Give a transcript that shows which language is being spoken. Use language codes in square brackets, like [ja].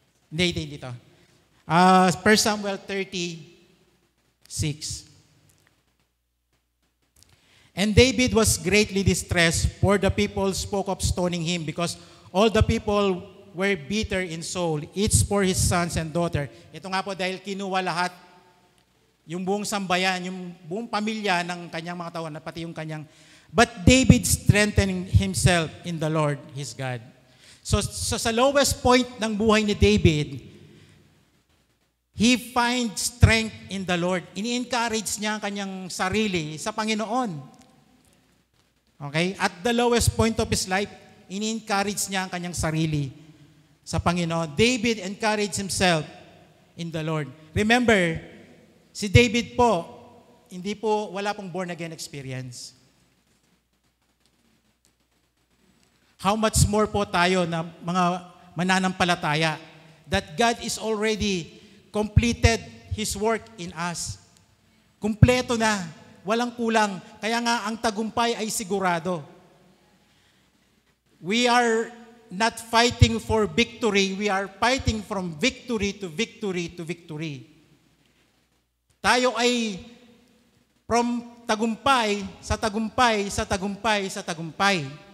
[en] 1 Samuel 30:6. And David was greatly distressed, for the people spoke of stoning him, because all the people were bitter in soul, each for his sons and daughter. [tl] Ito nga po dahil kinuha lahat, yung buong sambayan, yung buong pamilya ng kanyang mga tauhan, pati yung kanyang. [en] But David strengthened himself in the Lord, his God. [tl] So sa lowest point ng buhay ni David, [en] he finds strength in the Lord. [tl] Ini-encourage niya ang kanyang sarili sa Panginoon. [en] Okay? At the lowest point of his life, [tl] ini-encourage niya ang kanyang sarili sa Panginoon. [en] David encouraged himself in the Lord. Remember, [tl] si David po, wala pong [en] born again experience. How much more [tl] po tayo na mga mananampalataya [en] that God is already completed His work in us. [tl] Kumpleto na, walang kulang. Kaya nga ang tagumpay ay sigurado. [en] We are not fighting for victory, we are fighting from victory to victory to victory. [tl] Tayo ay from tagumpay sa tagumpay sa tagumpay sa tagumpay.